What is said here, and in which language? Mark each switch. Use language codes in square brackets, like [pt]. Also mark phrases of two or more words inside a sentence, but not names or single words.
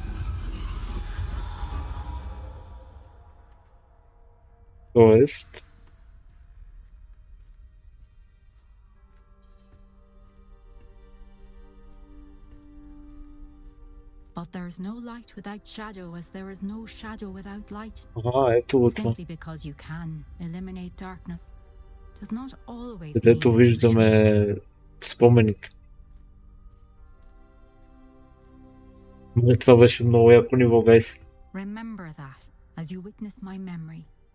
[bg] Тоест, [en] But there is no light without shadow, as there is no shadow without light. [bg] ето го това. [en] Simply because you can eliminate darkness does not always [bg] Където [en] mean that you [bg] виждаме [en] should. [bg] спомените. Това беше много яко ниво, гайс. [en] Remember that as you witness my memory.